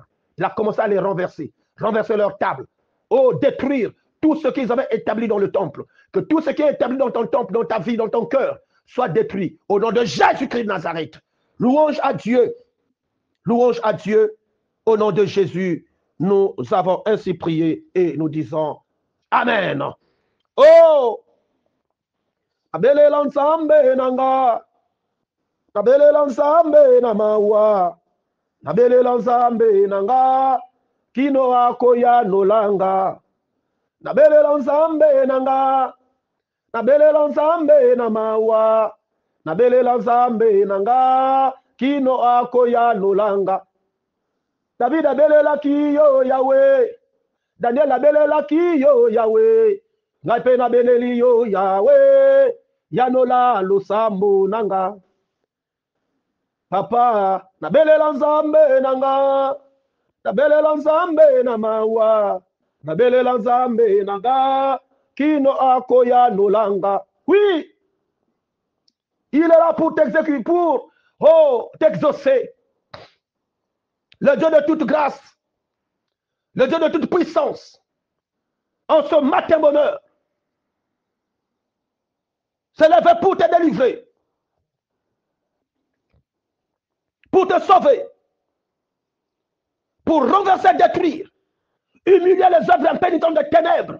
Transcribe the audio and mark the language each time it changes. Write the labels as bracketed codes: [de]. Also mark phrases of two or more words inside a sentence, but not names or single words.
[fr] Il a commencé à les renverser leur table, détruire tout ce qu'ils avaient établi dans le temple. Que tout ce qui est établi dans ton temple, dans ta vie, dans ton cœur, soit détruit. Au nom de Jésus-Christ de Nazareth. Louange à Dieu. Louange à Dieu. Au nom de Jésus, nous avons ainsi prié et nous disons Amen. [ln] Oh! Abele lansambe nanga. Abele lansambe namawa. Abele lansambe nanga. Kino akoya nolanga. Nabelela nzambe nanga, nabelela nzambe na mawa, nabelela nzambe nanga, kino akoya nolanga. David abelela kiyo Yahweh, Daniel abelela kiyo Yahweh, ngaipe nabeleli yo Yahweh, yanola lusambu nanga. Papa, nabelela nzambe nanga, nabelela nzambe na mawa. Nabelela nzambe nanga kino akoya nolanga. [fr] Oui, il est là pour t'exécuter, pour t'exaucer. Le Dieu de toute grâce, le Dieu de toute puissance, en ce matin bonheur, s'est levé pour te délivrer, pour te sauver, pour renverser, détruire, humilier les œuvres impénitentes de ténèbres.